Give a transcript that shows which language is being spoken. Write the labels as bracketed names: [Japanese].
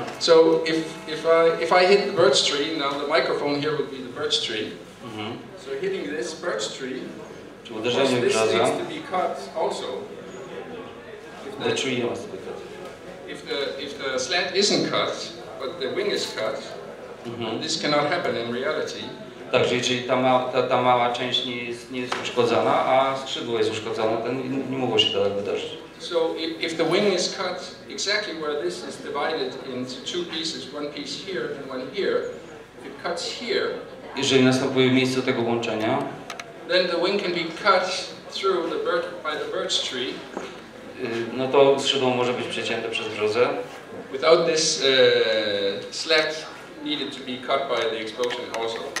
[English] So if I hit the birch tree, now the microphone here would be the birch tree. So hitting this birch tree, this needs to be cut also. The tree must be cut. If the slat isn't cut, but the wing is cut, this cannot happen in reality. [Polish] Także jeżeli ta mała część nie jest uszkodzona, a skrzydło jest uszkodzone, to nie mogło się tak wydarzyć. [English] So if the wing is cut exactly where this is divided into two pieces, one piece here and one here, if it cuts here, [Polish] jeżeli następuje w miejscu tego łączenia, [English] then the wing can be cut through by the birch tree. [Polish] No to skrzydło może być przecięte przez brzozę. [English] Without this slat needed to be cut by the explosion also.